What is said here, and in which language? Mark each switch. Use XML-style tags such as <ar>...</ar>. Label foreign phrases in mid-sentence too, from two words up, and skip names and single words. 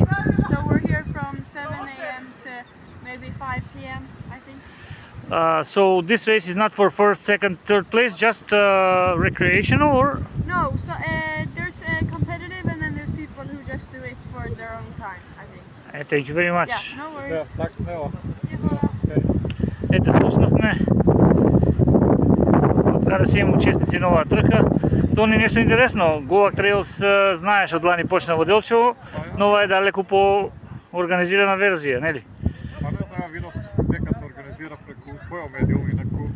<en>So we're here from 7 a.m. to maybe 5 p.m. I think. So this race is not for first, second, third place, just recreational or? No, so there's competitive and then there's people who just do it for their own time, I think. Thank you very much. Yeah, no</en> <mk>Да,</mk> <en>worries.</en> <mk>так смело. Ете, слушнавме од каде се има учесници на оваа трка. Тоа не е нешто интересно. Голак Трейлс знаеш од лани почна во Делчево, но ова е далеку по организирана верзија, нели? Па не знам, видов дека се организира преку твоја медиум, инаку</mk>